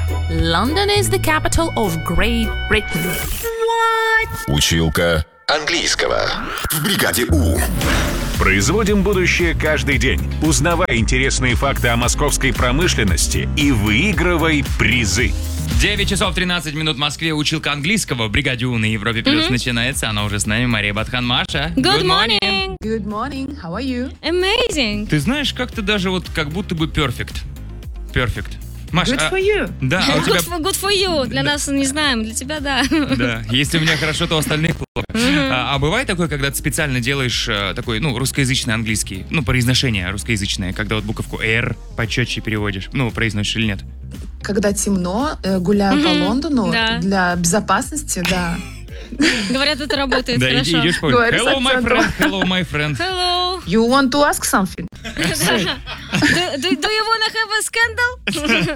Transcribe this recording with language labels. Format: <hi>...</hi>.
<en>London is the capital of Great Britain.</en> <ru>What? Училка английского. В бригаде У. Производим будущее каждый день. Узнавай интересные факты о московской промышленности и выигрывай призы. 9:13 в Москве. Училка английского в бригаде У на Европе Плюс начинается. Она уже с нами. Мария Батхан, Маша.</ru> <en>Good morning. Good morning. How are you? Amazing.</en> <ru>Ты знаешь, как-то даже вот как будто бы perfect.</ru> <en>Perfect.</en> <ru>Маша,</ru> <en>good for you.</en> <ru>Да, а у тебя...</ru> <en>good for you.</en> <ru>Для нас не знаем, для тебя да. Да, если у меня хорошо, то у остальных плохо. А бывает такое, когда ты специально делаешь такой, ну, русскоязычный английский, ну, произношение русскоязычное, когда вот буковку R почетче переводишь, ну, произносишь или нет? Когда темно, гуляю по Лондону, для безопасности, да. Говорят, это работает хорошо. Да, идешь, говоришь,</ru> <en>hello, my friend, hello, my friend. Hello. You want to ask something? Do you want to have a scandal?</en>